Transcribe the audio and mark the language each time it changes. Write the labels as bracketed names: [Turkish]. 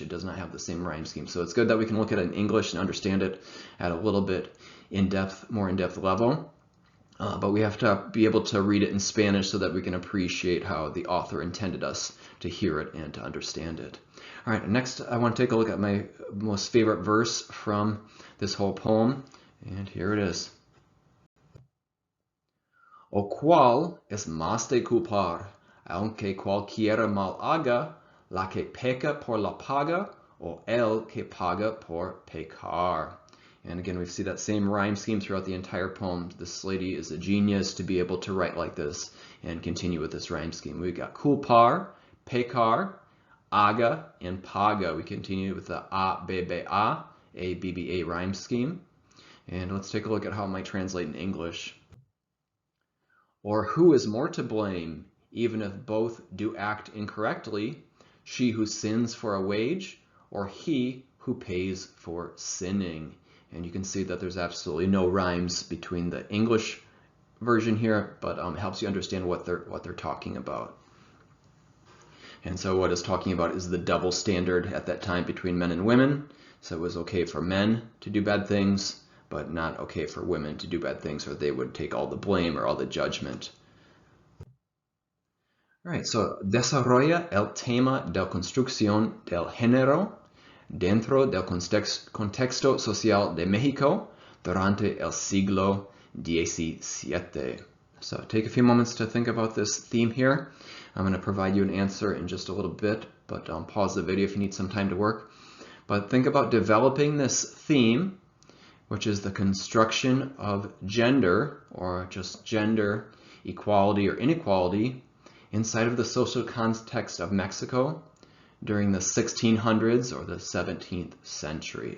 [English] It does not have the same rhyme scheme. So it's good that we can look at it in English and understand it at a little bit more in-depth level. but we have to be able to read it in Spanish so that we can appreciate how the author intended us to hear it and to understand it. All right, next I want to take a look at my most favorite verse from this whole poem, and here it is. [Spanish] O cual es más de culpar, aunque cualquiera mal haga, la que peca por la paga, o el que paga por pecar. [English] And again, we see that same rhyme scheme throughout the entire poem. This lady is a genius to be able to write like this and continue with this rhyme scheme. We've got culpar, pecar, aga, and paga. We continue with the a, b, b, a, b, b, a rhyme scheme. And let's take a look at how it might translate in English. Or who is more to blame, even if both do act incorrectly, she who sins for a wage, or he who pays for sinning? And you can see that there's absolutely no rhymes between the English version here, but it helps you understand what they're talking about. And so what it's talking about is the double standard at that time between men and women. So it was okay for men to do bad things, but not okay for women to do bad things, or they would take all the blame or all the judgment. All right, so [Spanish] desarrolla el tema de construcción del género dentro del contexto social de México durante el siglo XVII. [English] So take a few moments to think about this theme here. I'm going to provide you an answer in just a little bit, but pause the video if you need some time to work. But think about developing this theme, which is the construction of gender, or just gender equality or inequality, inside of the social context of Mexico during the 1600s or the 17th century.